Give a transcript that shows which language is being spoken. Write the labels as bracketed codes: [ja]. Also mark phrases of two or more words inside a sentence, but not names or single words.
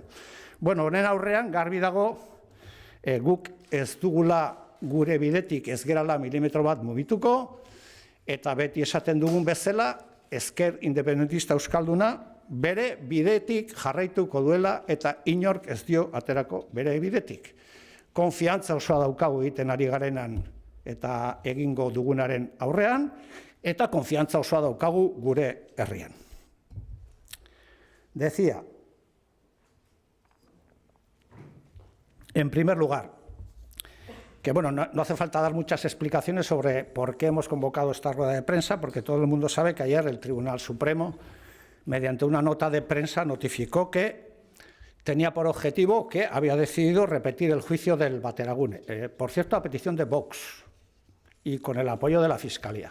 [eu] Bueno, honen aurrean garbi dago guk ez dugula gure bidetik ez gerala milimetro bat mugituko, eta beti esaten dugun bezala, ezker independentista euskalduna bere bidetik jarraituko duela eta inork ez dio aterako bere bidetik. Konfiantza osoa daukagu egiten ari garenan eta egingo dugunaren aurrean, eta konfiantza osoa daukagu gure herrian. [es] Decía, en primer lugar, que bueno, no hace falta dar muchas explicaciones sobre por qué hemos convocado esta rueda de prensa, porque todo el mundo sabe que ayer el Tribunal Supremo, mediante una nota de prensa, notificó que tenía por objetivo que había decidido repetir el juicio del Bateragune, por cierto, a petición de Vox y con el apoyo de la Fiscalía.